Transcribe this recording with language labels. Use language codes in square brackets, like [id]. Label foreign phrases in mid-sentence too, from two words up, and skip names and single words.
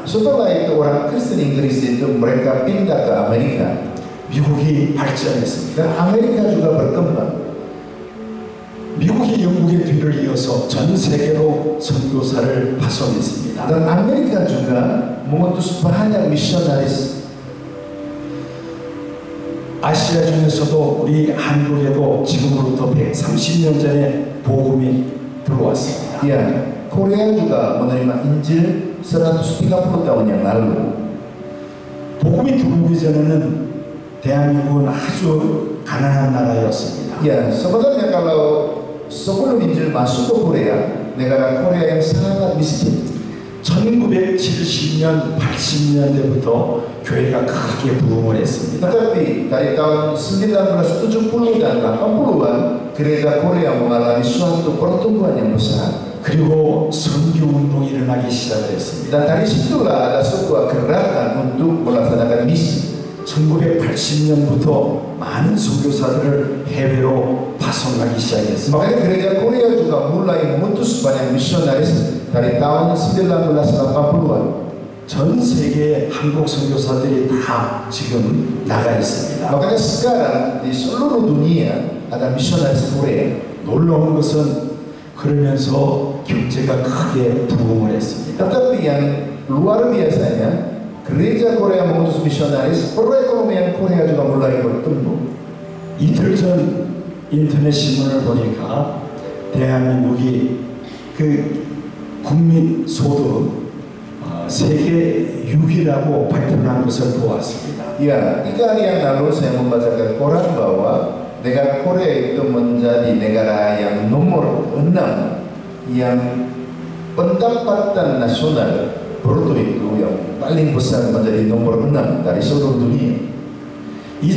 [id] Setelah itu orang Kristen Inggris itu mereka pindah ke Amerika. [ko] 미국이 발전했습니다. [id] Dan Amerika juga berkembang. [ko] 미국이 영국의 뒤를 이어서 전 세계로 선교사를 파송했습니다. [id] Dan Amerika juga mengutus banyak misionaris. [ko] 아시아 중에서도 우리 한국에도 지금으로부터 130년 전에 복음이 들어왔습니다. [id] Ya, Korea juga menerima Injil 130 tahun yang lalu. [ko] 복음이 들어오기 전에는 대한민국은 아주 가난한 나라였습니다. [id] Ya, sebenarnya kalau sebelum Injil masuk ke Korea, negara Korea yang sangat miskin. [ko] 1970년, 80년대부터 교회가 크게 부흥을 했습니다. [id] Tetapi dari tahun 1970 dan 80-an, gereja Korea mengalami suatu pertumbuhan yang besar. [ko] 그리고 선교 운동이 일어나기 시작을 했습니다. [id] Dan dari situlah ada sebuah gerakan untuk melaksanakan misi. [ko] 1980년부터 많은 선교사들을 해외로 파송하기 시작했습니다. [id] Makanya gereja Korea juga mulai mengutus banyak misionaris dari tahun 1980-an. [ko] 전 세계 한국 선교사들이 다 지금 나가 있습니다. [id] Makanya sekarang di seluruh dunia ada misionaris Korea. [ko] 놀라운 것은 그러면서 경제가 크게 부흥을 했습니다. [id] Tetapi yang luar biasanya, gereja Korea mengutus misionaris, perekonomian Korea juga mulai bertumbuh. [ko] 이틀 전 인터넷 신문을 보니까 대한민국이 그 국민 소득 세계 6위라고 발표한 것을 보았습니다. [id] Ya, 3 hari yang lalu saya membacakan koran bahwa negara Korea itu menjadi negara yang nomor 6 yang pendapatan nasional bruto itu yang paling besar, menjadi nomor 6 dari seluruh dunia.